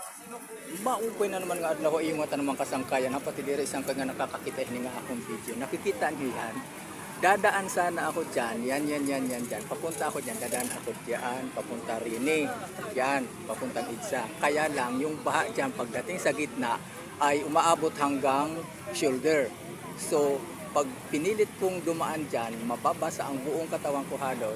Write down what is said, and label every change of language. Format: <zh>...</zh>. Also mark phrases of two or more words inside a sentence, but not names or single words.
<war>Maupay na naman nga adlaw iyo nga tanang kasangkayan pati diri isang kag nga nakakakita ini nga akong video.</war> <tl>Nakikita niyo yan. Dadaan sana ako diyan. Yan diyan. Papunta ako diyan, dadaan ako diyan, papunta rini. Yan, papuntang Idsa. Kaya lang yung baha diyan pagdating sa gitna ay umaabot hanggang shoulder. So, pag pinilit kong dumaan diyan, mababasa ang buong katawan ko halos.</tl>